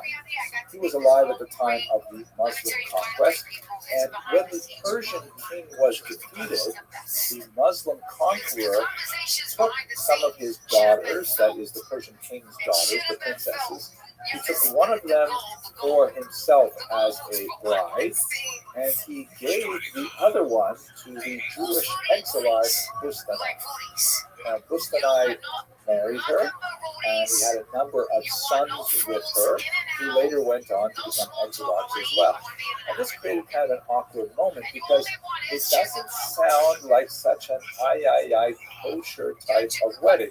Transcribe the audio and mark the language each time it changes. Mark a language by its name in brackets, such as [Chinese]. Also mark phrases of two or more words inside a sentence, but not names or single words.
[English] He was alive at the time of the Muslim conquest, and when the Persian king was defeated, the Muslim conqueror took some of his daughters, that is the Persian king's daughters, the princesses. He took one of them for himself as a bride, and he gave the other one to the Jewish exilarch Bustanai. Bustanai married her, and he had a number of sons with her, who later went on to become exilarchs as well. And this created kind of an awkward moment because it doesn't sound like such an kosher type of wedding.